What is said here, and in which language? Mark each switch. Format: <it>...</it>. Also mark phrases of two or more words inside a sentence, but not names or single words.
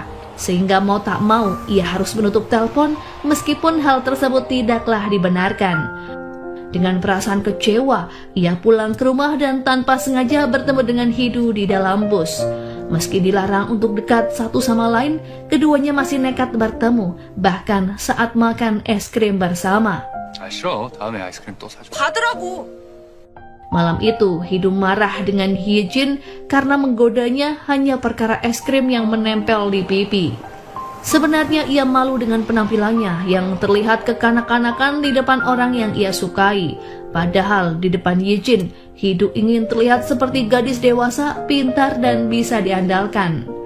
<id>Sehingga mau tak mau, ia harus menutup telepon meskipun hal tersebut tidaklah dibenarkan. Dengan perasaan kecewa, ia pulang ke rumah dan tanpa sengaja bertemu dengan Hidu di dalam bus. Meski dilarang untuk dekat satu sama lain, keduanya masih nekat bertemu, bahkan saat makan es krim bersama.</id> <ko>싫어. 다음에 아이스크림 또 사줘. 받으라고!</ko> <id>Malam itu, Hidu marah dengan Yijin karena menggodanya hanya perkara es krim yang menempel di pipi. Sebenarnya ia malu dengan penampilannya yang terlihat kekanak-kanakan di depan orang yang ia sukai. Padahal di depan Yijin, Hidu ingin terlihat seperti gadis dewasa, pintar dan bisa diandalkan.</id>